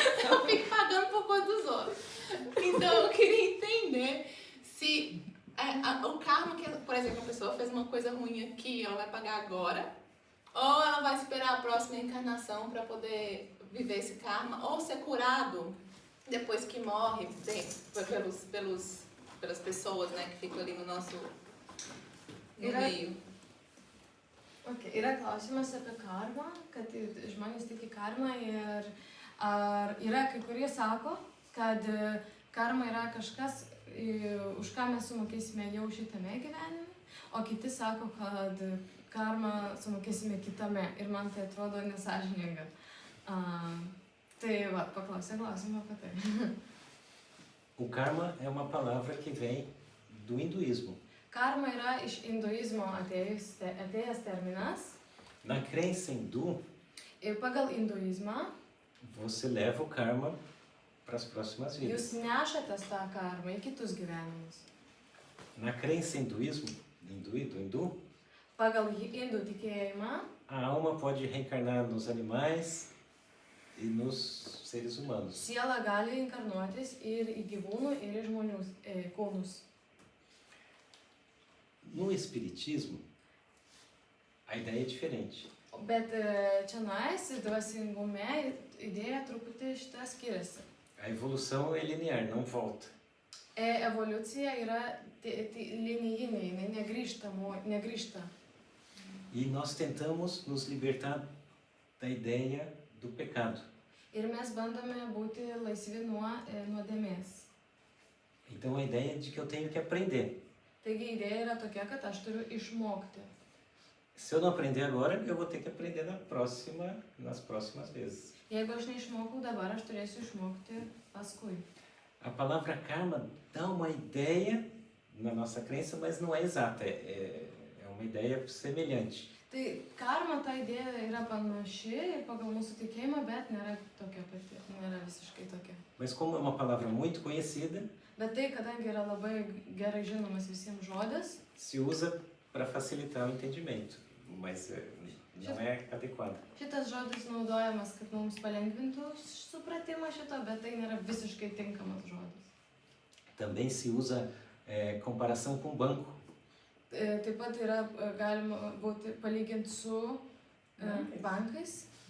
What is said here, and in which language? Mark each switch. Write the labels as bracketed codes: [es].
[pt] Eu fico pagando por conta dos outros. Então eu queria entender se o karma, que, por exemplo, a pessoa fez uma coisa ruim aqui, ela vai pagar agora, ou ela vai esperar a próxima encarnação para poder viver esse karma, ou ser curado depois que morre pelas pessoas, né, que ficam ali no nosso meio. Okay. [lt] Yra klausimas apie karmą, kad žmonės tiki karmą ir ar yra kai kurie sako, kad karma yra kažkas, už ką mes sumokėsime jau šitame gyvenime, o kiti sako, kad karmą sumokėsime kitame ir man tai atrodo nesąžininga. Tai va, paklausė klausimą apie tai. [pt] O karma é uma palavra que vem do hinduísmo. [lt] Karma yra iš hinduizmo atėjęs terminas [pt] Na crença hindu, [lt] ir pagal hinduizmą [pt] você leva o karma para as próximas vidas. [lt] jūs nešatės tą karmą į kitus gyvenimus. [pt] Na crença hindu, [lt] Pagal hindų tikėjimą [pt] a alma pode reencarnar nos animais e nos seres humanos. [lt] siela gali inkarnuotis ir į gyvūnų, ir į žmonių kūnus. [pt] No espiritismo, a ideia é diferente. [lt] Bet čionais dvasingume idėja truputį šitą skiriasi. [pt] A evolução é linear, não volta. [lt] Evoliucija yra linijinė, jinai negrįžta. [pt] E nós tentamos nos libertar da ideia do pecado. [lt] Ir mes bandome būti laisvi nuo nuodėmės. [pt] Então a ideia é de que eu tenho que aprender. [lt] Taigi idėja yra tokia, kad aš turiu išmokti. [pt] Se eu não aprender agora, eu vou ter que aprender nas próximas vezes. [lt] Jeigu aš neišmokau dabar, aš turėsiu išmokti paskui. [pt] A palavra karma dá uma ideia na nossa crença, mas não é exata, é uma ideia semelhante. [lt] Tai karma, ta idėja yra panaši pagal mūsų tikėjimą, bet nėra tokia pati, nėra visiškai tokia. [pt] Mas como é uma palavra muito conhecida, [lt] Bet tai, kadangi yra labai gerai žinomas visiems žodis, [pt] se usa para facilitar o entendimento, mas não é adequado. [lt] šitas žodis naudojamas, kad mums palengvintų supratimą šito, bet tai nėra visiškai tinkamas žodis. [pt] Também se usa comparação com banco. [lt] Taip pat yra galima būti palyginti su bankais,